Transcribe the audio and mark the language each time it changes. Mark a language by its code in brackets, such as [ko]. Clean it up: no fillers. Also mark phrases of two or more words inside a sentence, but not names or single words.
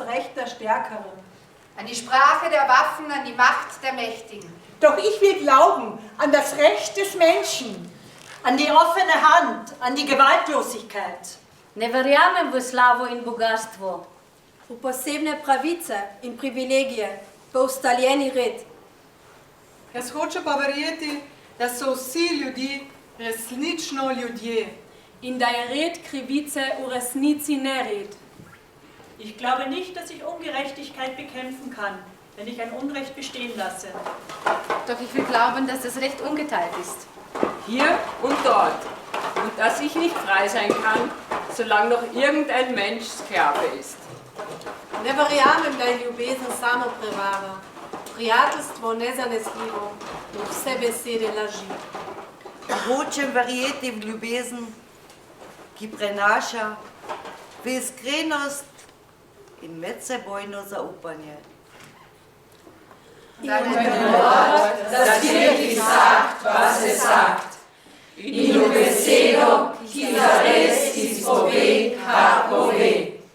[de] Recht der Stärkeren. An die Sprache der Waffen, an die Macht der Mächtigen. Doch ich will glauben an das Recht des Menschen, an die offene Hand, an die Gewaltlosigkeit. [sl] Не verjamem v slavo in bogatstvo. V posebne pravice in privilegije, v ustaljeni red. Jaz hočem pa verjeti, da so vsi ljudje resnično ljudje. In da je red krivice v resnici nered. [de] Ich glaube nicht, dass ich Ungerechtigkeit bekämpfen kann, wenn ich ein Unrecht bestehen lasse. Doch ich will glauben, dass das Recht ungeteilt ist. Hier und dort. Und dass ich nicht frei sein kann, solange noch irgendein Mensch Sklave ist. [sl] Ne verjamem, da je ljubezen samo prevara. Prijateljstvo nezanesljivo, in vse besede laži. Hočem verjeti v ljubezen, ki prenaša v iskrenost in medsebojno zaupanje. [de] Das wirklich sagt, was es sagt. [sl] In besedo, ki zares izpove, kar pove.